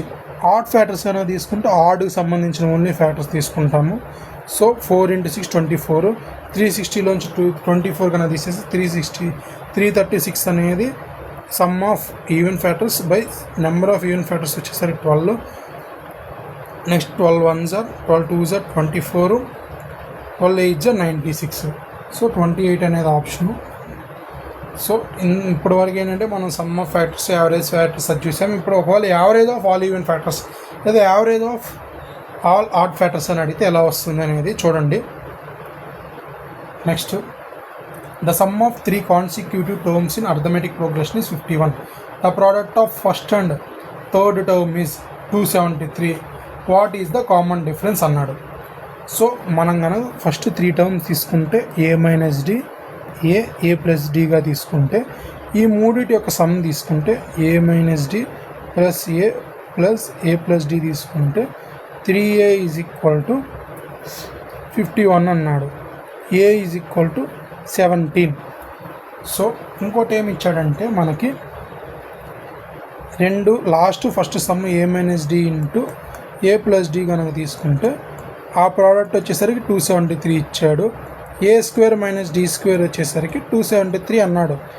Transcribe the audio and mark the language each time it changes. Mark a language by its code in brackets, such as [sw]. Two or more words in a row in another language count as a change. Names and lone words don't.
[en] odd factors [te] అనేది తీసుకుంటే ఆడ్కి సంబంధించిన [en] only factors [te] తీసుకుంటాము. సో 4 × 6 24, 360లోంచి 24 కన్నా తీసేసి 360 336 అనేది [en] sum of even factors by number of even factors [te] వచ్చేసరికి 12. [en] నెక్స్ట్ 12 1s are 12 2s are 24, 12 8s are 96. [te] సో 28 అనేది ఆప్షను. సో ఇప్పటివరకు ఏంటంటే మనం [en] sum of factors, average factors [te] అది చూసాము. ఇప్పుడు ఒకవేళ [en] average of all even factors [te] లేదా [en] average of all odd factors [te] అని అడిగితే ఎలా వస్తుంది అనేది చూడండి. [en] next the sum of 3 consecutive terms in arithmetic progression is 51. The product of first and third term is 273. what is the common difference అన్నాడు. [te] సో మనం కనుక ఫస్ట్ 3 టర్మ్స్ తీసుకుంటే [en] a minus d, a plus [te] డిగా తీసుకుంటే ఈ మూడిటి యొక్క సమ్ తీసుకుంటే [en] a minus d plus a plus d [te] తీసుకుంటే [en] 3a is equal to 51 [te] అన్నాడు. [en] a is equal to 17. [te] సో ఇంకోటి ఏమి ఇచ్చాడంటే మనకి [en] first sum a minus d into a plus d [te] కనుక తీసుకుంటే ఆ ప్రోడక్ట్ వచ్చేసరికి 273 ఇచ్చాడు. [en] a square minus d square వచ్చేసరికి 273 అన్నాడు.